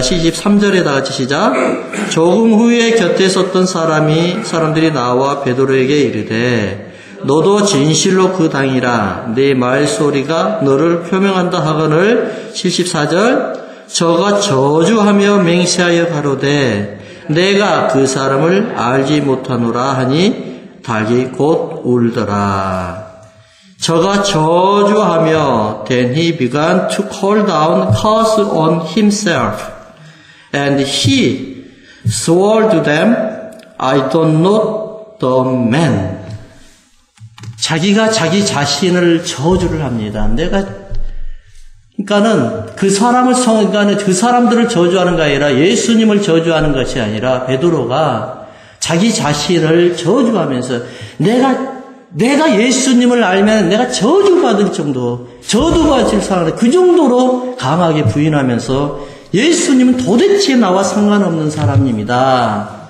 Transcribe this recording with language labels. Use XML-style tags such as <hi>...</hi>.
<ko>73절에 다 같이 시작. 조금 후에 곁에 섰던 사람들이 나와 베드로에게 이르되 너도 진실로 그 당이라 내 말소리가 너를 표명한다 하거늘. 74절 저가 저주하며 맹세하여 가로되 내가 그 사람을 알지 못하노라 하니 닭이 곧 울더라. 저가 저주하며</ko> <en>then he began to call down curse on himself and he swore to them I don't know the man.</en> <ko>자기가 자기 자신을 저주를 합니다. 그러니까는 그 사람들을 저주하는 게 아니라 예수님을 저주하는 것이 아니라 베드로가 자기 자신을 저주하면서 내가 예수님을 알면 내가 저주받을 정도, 저주받을 상황, 그 정도로 강하게 부인하면서 예수님은 도대체 나와 상관없는 사람입니다.</ko>